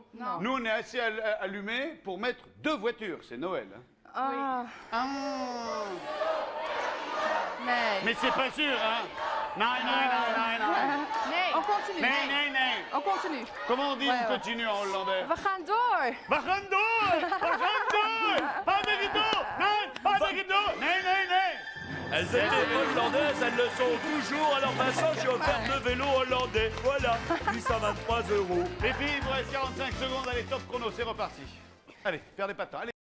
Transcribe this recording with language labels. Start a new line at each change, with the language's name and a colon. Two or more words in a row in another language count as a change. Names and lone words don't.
French: Non. Nous on est assez allumés pour mettre 2 voitures, c'est Noël. Hein. Ah, Mais c'est pas sûr, hein? Non. On continue.
Dutch: Nee.
French: on continue. Comment on dit Ouais, on ouais. continue en hollandais?
Dutch: We gaan door. We gaan door!
French: Pas de rideau! Non, pas de rideau! Nee. Elles étaient hollandaises, elles le sont toujours. Alors Vincent, j'ai offert 2 vélos hollandais. Voilà, 823 €. Les filles, il vous reste 45 secondes, allez, top chrono, c'est reparti. Allez, perdez pas de temps, allez.